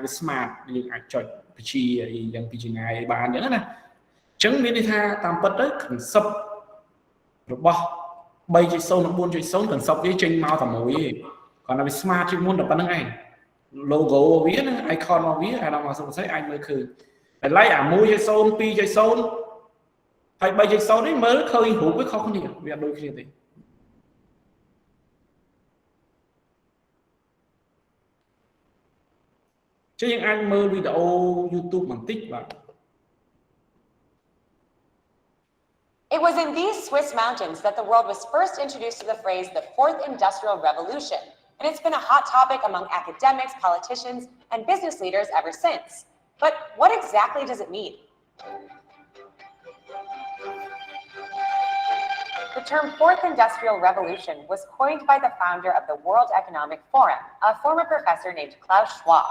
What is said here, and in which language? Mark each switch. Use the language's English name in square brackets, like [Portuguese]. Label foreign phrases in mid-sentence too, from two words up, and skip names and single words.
[Khmer] smart យើងអាចចុចបញ្ជីអីយ៉ាងពីចម្ងាយបានអញ្ចឹងណាអញ្ចឹងមានន័យថាតាមពិតទៅ concept របស់ 3.0 និង 4.0 concept វាចេញមកតែមួយទេគាត់ថាវា smart ជាងមុនតែប៉ុណ្្នឹងឯង logo វាណា icon របស់វាអាដល់មកសុខស្អីអាចមើលឃើញតែឡៃអា 1.0 2.0 ហើយ 3.0 នេះមើលឃើញរូបវាខុសគ្នាវាអត់ដូចគ្នាទេចឹងយើងអាចមើលវីដេអូ YouTube បន្តិចបាទ [English] It was in these Swiss mountains that the world was first introduced to the phrase the Fourth Industrial Revolution, and it's been a hot topic among academics, politicians, and business leaders ever since. But what exactly does it mean? The term Fourth Industrial Revolution was coined by the founder of the World Economic Forum, a former professor named Klaus Schwab.